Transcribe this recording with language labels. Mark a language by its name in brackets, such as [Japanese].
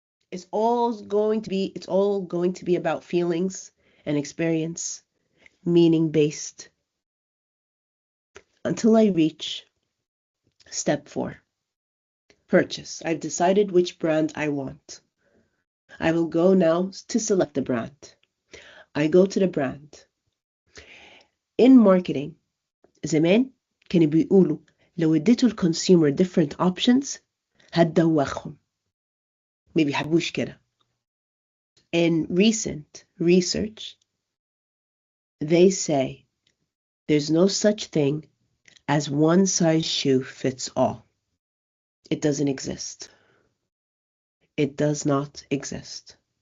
[English] It's all going to be about feelings and experience, meaning-based, until I reach step 4, purchase. I've decided which brand I want. I will go now to select the brand. I go to the brand. In marketing, [Arabic] زمان كانوا بيقولوا لو اديتوا الكونسيومر [English] different options [Arabic] هتدوخهم. ما بيحبوش كده. [English] In recent research, They say there's no such thing as one size shoe fits all. It doesn't exist. It does not exist.